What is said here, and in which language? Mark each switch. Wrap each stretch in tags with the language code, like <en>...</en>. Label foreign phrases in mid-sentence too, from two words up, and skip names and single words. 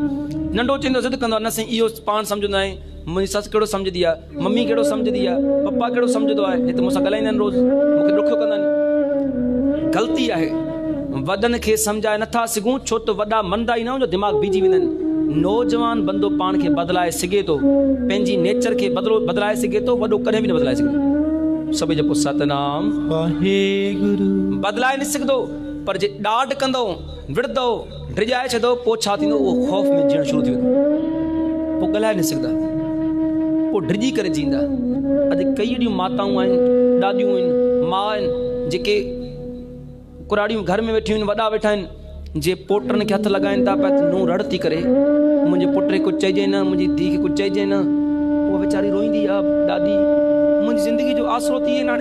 <sd>नंढो चवंदो ज़िद कंदो आहे, न साईं इहो पाण सम्झंदो आहे, मुंहिंजी ससु कहिड़ो सम्झंदी आहे, मम्मी कहिड़ो सम्झंदी आहे, पप्पा कहिड़ो सम्झंदो आहे, हिते मूंसां ॻाल्हाईंदा आहिनि रोज़, मूंखे ॾुखियो कंदा आहिनि। ग़लती आहे, वॾनि खे सम्झाए नथा सघूं, छो त वॾा मंदा ई न, उनजो दिमाग़ बीजी वेंदा आहिनि। नौजवान बंदो पाण खे बदिलाए सघे थो, पंहिंजी नेचर खे बदिलाए सघे थो, वॾो कॾहिं बि न बदिलाए सघे। सभई जपो सतनाम वाहेगुरु। बदिलाए न सघंदो, पर जे ॾाढ कंदो, विड़ंदो, ड्रिजाए छॾो, पोइ छा थींदो? उहो ख़ौफ़ में जीअण शुरू थी वेंदो, पोइ ॻाल्हाए न सघंदा, पोइ ड्रिजी करे जींदा। अॼु कई अहिड़ियूं माताऊं आहिनि, ॾाॾियूं आहिनि, माउ आहिनि, जेके कुराड़ियूं घर में वेठियूं आहिनि, वॾा वेठा आहिनि, जे पोटनि खे हथु लॻाइनि था पिया त नूं रड़ थी करे, मुंहिंजे पुट खे कुझु चइजे न, मुंहिंजी धीउ खे कुझु चइजे न, उहा वीचारी रोईंदी आहे, ॾाॾी मुंहिंजी ज़िंदगी जो आसरो थी वियो हाणे।</sd>